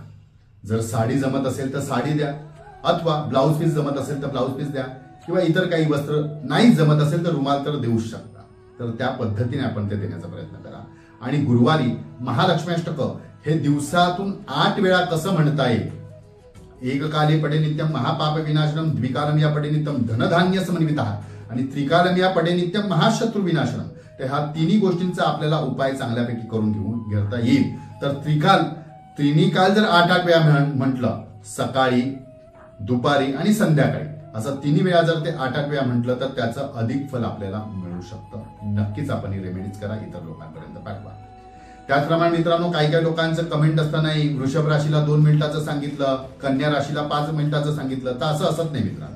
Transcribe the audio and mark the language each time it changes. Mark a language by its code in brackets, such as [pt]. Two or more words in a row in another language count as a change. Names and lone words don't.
[mr] जर साडी जमत असेल तर साडी द्या, अथवा ब्लाउज पीस जमत असेल तर ब्लाउज पीस द्या, किंवा इतर काही वस्त्र नाही जमत असेल तर रुमाल तर देऊ शकता। तर त्या पद्धतीने आपण ते देण्याचा प्रयत्न करा। आणि गुरुवारी महालक्ष्मी अष्टक हे दिवसातून 8 वेळा कसं म्हणता येईल, [sa] एककाले पडे नित्यम महापाप विनाशनम, द्विकालम या पडे नित्यम धनधान्य समन्वितः आणि त्रिकालम या पडे नित्यम महाशत्रू विनाशनम. [mr] तर ह्या तिन्ही गोष्टींचा आपल्याला उपाय चांगल्यापैकी करून घेता येईल. तर तिन्ही काल जर 8-8 वेळा म्हटलं, सकाळी, दुपारी आणि संध्याकाळी, असं तिन्ही वेळा जर ते 8-8 वेळा म्हटलं तर त्याचं अधिक फल आपल्याला मिळू शकतं. नक्कीच आपण ही रेमेडीज करा, इतर लोकांपर्यंत पाठवा. त्याचप्रमाणे मित्रांनो, काही काही लोकांचं कमेंट असतानाही वृषभ राशीला 2 मिनिटाचं सांगितलं, कन्या राशीला 5 मिनिटाचं सांगितलं, तर असं असत नाही मित्रांनो.